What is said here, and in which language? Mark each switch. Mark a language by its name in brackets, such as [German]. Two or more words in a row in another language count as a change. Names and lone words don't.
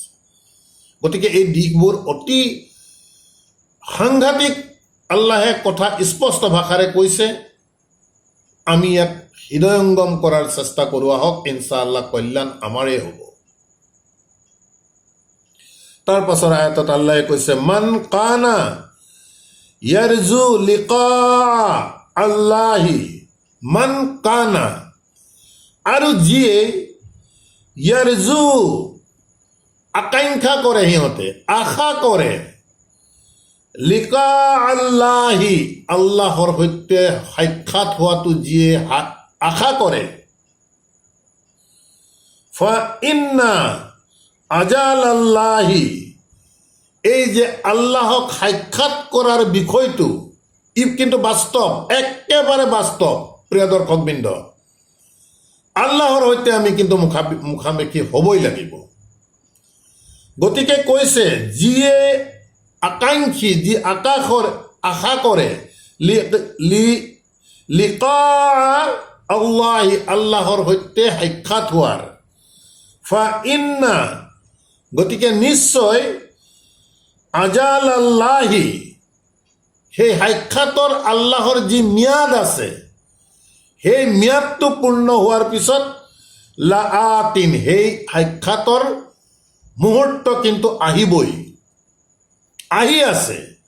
[Assamese] গতিকে এই দিশবোৰ অতি সাংঘাতিক আল্লাহে কথা স্পষ্ট ভাষাৰে কৈছে। আমি ইয়াক হৃদয়ংগম কৰাৰ চেষ্টা কৰোঁ আহক, [Arabic] إن شاء الله [Assamese] কল্যাণ আমাৰেই হ'ব। তাৰ পাছৰ আয়াতত আল্লাহে কৈছে [Arabic] من كان يرجو لقاء الله, من كان, [Assamese] আৰু যিয়ে ইয়াৰজু আকাংক্ষা কৰে, সিহঁতে আশা কৰে, [Arabic] لقاء الله [Assamese] আল্লাহৰ সৈতে সাক্ষাৎ হোৱাটো যিয়ে আশা কৰে, [Arabic] فإن أجل الله, [Assamese] এই যে আল্লাহক সাক্ষাৎ কৰাৰ বিষয়টো ই কিন্তু বাস্তৱ, একেবাৰে বাস্তৱ। প্ৰিয় দৰ্শকবৃন্দ, আল্লাহৰ সৈতে আমি কিন্তু মুখামুখি হ'বই লাগিব। গতিকে কৈছে যিয়ে আকাংক্ষী, যি আশা কৰে, [Arabic] لقاء الله [Assamese] আল্লাহৰ সৈতে সাক্ষাৎ হোৱাৰ, [Arabic] فإن [Assamese] গতিকে নিশ্চয়, [Arabic] أجل الله [Assamese] সেই সাক্ষাতৰ আল্লাহৰ যি ম্যাদ আছে, সেই ম্যাদটো পূৰ্ণ হোৱাৰ পিছত লাআতিন সেই সাক্ষাতৰ মুহূৰ্ত কিন্তু আহিবই, আহি আছে।